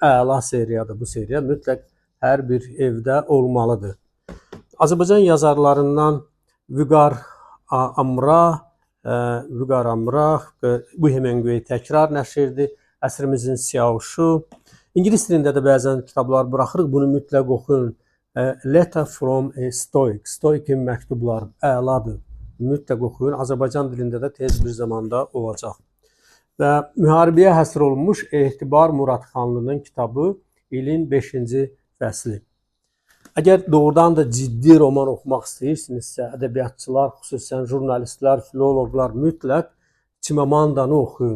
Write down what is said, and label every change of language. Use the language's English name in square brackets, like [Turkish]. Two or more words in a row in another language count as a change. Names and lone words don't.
[Azerbaijani] Əla seriyadır bu seriya, mütləq hər bir evdə olmalıdır. Azərbaycan yazarlarından Vüqar Amrah, bu Hemingway təkrar nəşrdir, Əsrimizin Siyavuşu. İngilis dilində də bəzən kitablar buraxırıq, bunu mütləq oxuyun. Letter from a Stoic, Stoikin məktubları əladır, mütləq oxuyun. Azərbaycan dilində də tez bir zamanda olacaq. Və müharibəyə həsr olunmuş Etibar Muradxanlının kitabı ilin 5-ci fəsli. Əgər doğrudan da ciddi roman oxumaq istəyirsinizsə, ədəbiyyatçılar, xüsusən jurnalistlər, filoloqlar mütləq Çimamandanı oxuyun.